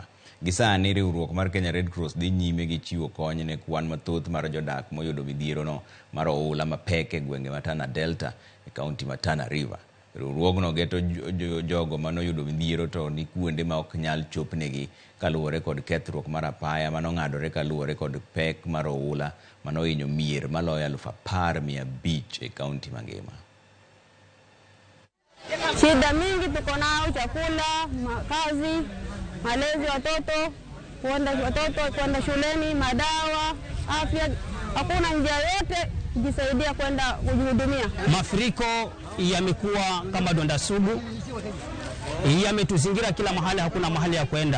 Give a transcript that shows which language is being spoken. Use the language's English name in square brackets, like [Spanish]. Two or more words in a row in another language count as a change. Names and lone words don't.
[Luo (Kenya and Tanzania)] Gisani riwruok mar Kenya Red Cross dhi nyime gi chiwo kony ne kwan mathoth mar jodak moyudo midhiero no mar oula mapek e gwenge ma Tana Delta e kaunti ma Tana River. Riwruogno geto jogo manoyudo midhiero to ni kuonde ma ok nyal chopnegi kaluwore kod kethruok mar apaya manong'adore kaluwore kod pek mar oula manohinyo mier maloyo 10,500 e kaunti mangima. [Swahili] Shida mingi tuko nao: chakula, makazi, malezi watoto, kwenda shuleni, madawa, afya. Hakuna njia yote kujisaidia kwenda kujihudumia. Mafuriko yamekuwa kama donda sugu, yametuzingira kila mahali, hakuna mahali ya kwenda.